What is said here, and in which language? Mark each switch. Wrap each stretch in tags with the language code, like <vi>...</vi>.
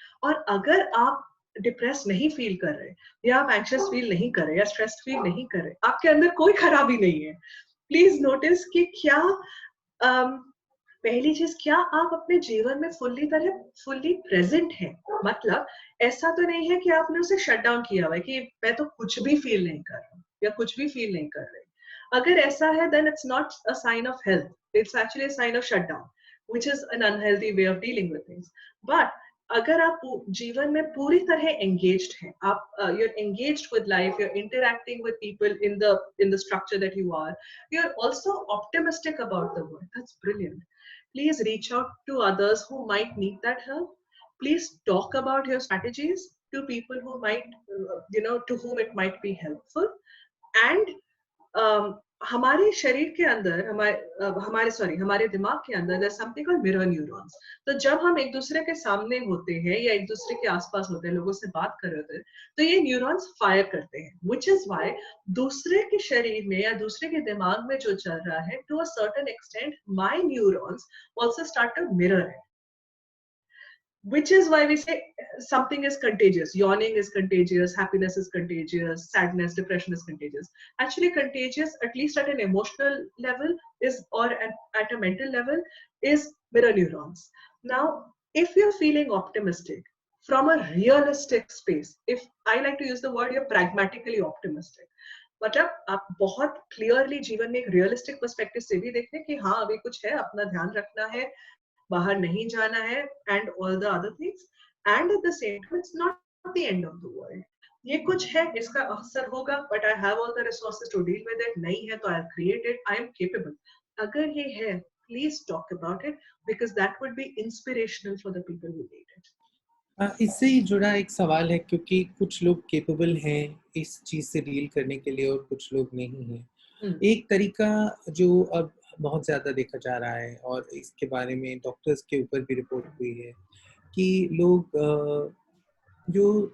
<hi>और अगर आप डिप्रेस नहीं फील कर रहे या आप एंग्शियस फील नहीं कर रहे या स्ट्रेस्ड फील नहीं कर रहे, आपके अंदर कोई खराबी नहीं है. प्लीज नोटिस कि क्या पहली चीज, क्या आप अपने जीवन में फुल्ली प्रेजेंट हैं. मतलब ऐसा तो नहीं है कि आपने उसे शट डाउन किया हुआ है कि मैं तो कुछ भी फील नहीं कर रहा या कुछ भी फील नहीं कर रही. अगर ऐसा है</hi> <en>then it's not a sign of health, it's actually a sign of shutdown, which is an unhealthy way of dealing with things. But</en> <hi>अगर आप जीवन में पूरी तरह</hi> <en>engaged हैं, आप you're engaged with life, you're interacting with people in the structure that you are, you're also optimistic about the world. That's brilliant. Please reach out to others who might need that help. Please talk about your strategies to people who might, to whom it might be helpful.</en> <hi>And हमारे शरीर के अंदर हमारे दिमाग के अंदर</hi> <en>there's something called mirror neurons.</en> <hi>तो जब हम एक दूसरे के सामने होते हैं या एक दूसरे के आसपास होते हैं, लोगों से बात कर रहे होते हैं, तो ये न्यूरॉन्स फायर करते हैं,</hi> <en>which is why</en> <hi>दूसरे के शरीर में या दूसरे के दिमाग में जो चल रहा है,</hi> <en>to a certain extent my neurons also start to mirror it. Which is why we say something is contagious. Yawning is contagious, happiness is contagious, sadness, depression is contagious. Actually contagious, at least at an emotional level, or at a mental level, is mirror neurons. Now, if you're feeling optimistic from a realistic space, if I like to use the word, you're pragmatically optimistic.</en> <hi>मतलब आप बहुत clearly जीवन में एक realistic perspective से भी देखें कि हाँ अभी कुछ है, अपना ध्यान रखना है, बाहर नहीं जाना है,</hi> <en>and all the other things, and at the same time it's not the end of the world.</en> <hi>ये कुछ है, इसका असर होगा,</hi> <en>but I have all the resources to deal with it.</en> <hi>नहीं है तो</hi> <en>I'll create it. I am capable.</en> <hi>अगर ये है,</hi> <en>please talk about it, because that would be inspirational for the people who need it.</en> <hi>इससे ही जुड़ा एक सवाल है, क्योंकि कुछ लोग केपेबल हैं इस चीज़ से डील करने के लिए और कुछ लोग नहीं हैं. एक तरीका जो अब बहुत ज़्यादा देखा जा रहा है और इसके बारे में डॉक्टर्स के ऊपर भी रिपोर्ट हुई है कि लोग जो</hi>